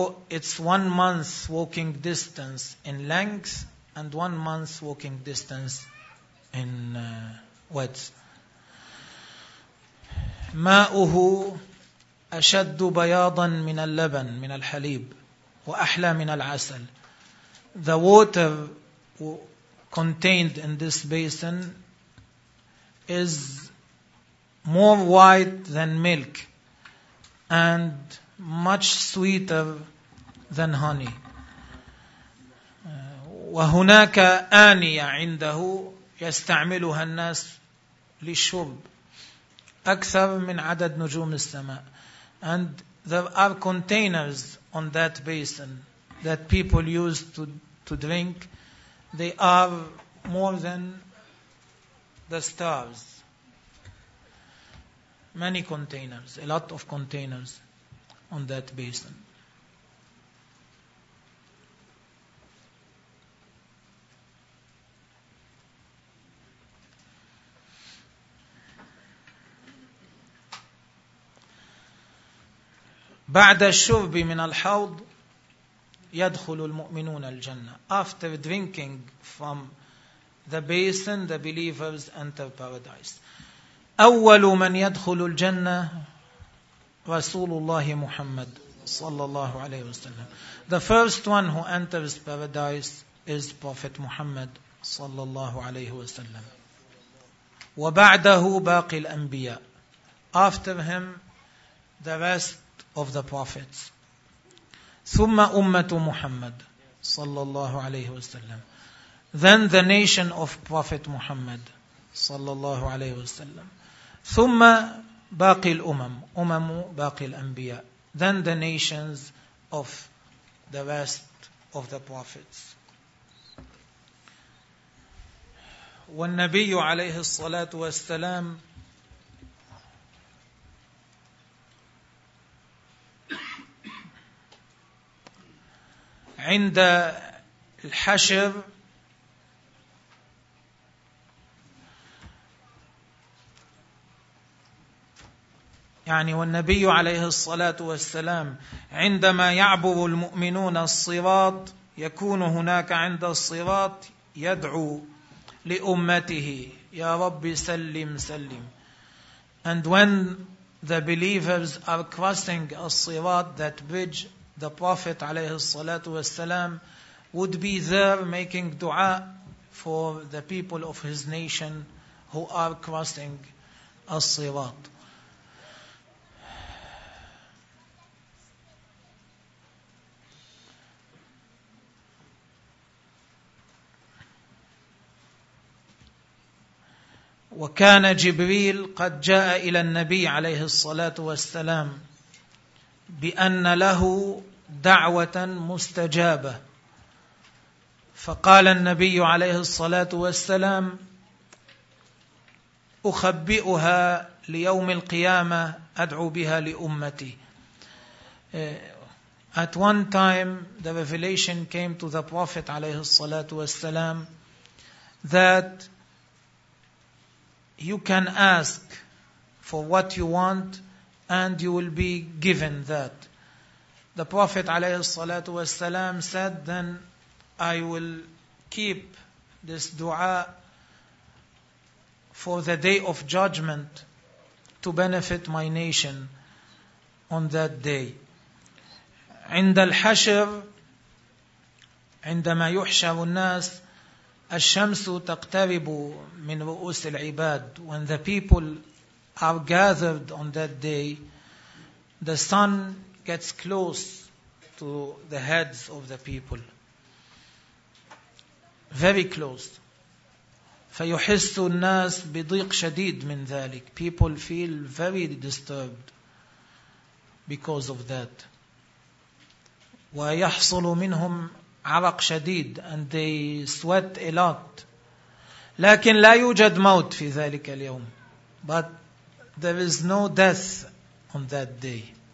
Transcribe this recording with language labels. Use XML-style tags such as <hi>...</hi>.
<en>It's 1 month walking distance in length and 1 month walking distance in width.</en> <ar>ماؤه أشد بياضا من اللبن من الحليب وأحلى من العسل.</ar> <en>The water contained in this basin is more white than milk and much sweeter than honey.</en> <ar>وهناك آنية عنده يستعملها الناس للشرب أكثر من عدد نجوم السماء.</ar> <en>And there are containers on that basin that people use to drink. They are more than the stars. Many containers, a lot of containers on that basin.</en> <ar>بعد الشرب من الحوض يدخل المؤمنون الجنة.</ar> <en>After drinking from the basin, the believers enter paradise.</en> <ar>أول من يدخل الجنة رسول الله محمد صلى الله عليه وسلم.</ar> <en>The first one who enters paradise is Prophet Muhammad</en> <ar>صلى الله عليه وسلم. وبعده باقي الأنبياء.</ar> <en>After him, the rest of the prophets.</en> <ar>ثم أمة محمد صلى الله عليه وسلم.</ar> <en>Then the nation of Prophet Muhammad</en> <ar>صلى الله عليه وسلم. ثم باقي الأمم أمم باقي الأنبياء.</ar> <en>Then the nations of the rest of the prophets.</en> <ar>والنبي عليه الصلاة والسلام عند الحشر يعني والنبي عليه الصلاة والسلام عندما يعبر المؤمنون الصراط يكون هناك عند الصراط يدعو لأمته يا رب سلم سلم.</ar> <en>And when the believers are crossing الصراط, that bridge, the Prophet</en> <ar>عليه الصلاة والسلام</ar> <en>would be there making dua for the people of his nation who are crossing الصراط.</en> <ar>وكان جبريل قد جاء إلى النبي عليه الصلاة والسلام بأن له دعوة مستجابة, فقال النبي عليه الصلاة والسلام أخبئها ليوم القيامة أدعو بها لأمتي.</ar> <en>At one time the revelation came to the Prophet</en> <ar>عليه الصلاة والسلام</ar> <en>that you can ask for what you want and you will be given that. The Prophet</en> <ar>عليه الصلاة والسلام</ar> <en>said, then I will keep this dua for the day of judgment to benefit my nation on that day.</en> <ar>عند الحشر عندما يحشر الناس الشمس تقترب من رؤوس العباد.</ar> <en>When the people are gathered on that day, the sun gets close to the heads of the people. Very close.</en> <ar>فيحس الناس بضيق شديد من ذلك.</ar> <en>People feel very disturbed because of that.</en> <ar>ويحصل منهم عرق شديد</ar> <en>and they sweat a lot.</en> <ar>لكن لا يوجد موت في ذلك اليوم,</ar> <en>but there is no death on that day.</en>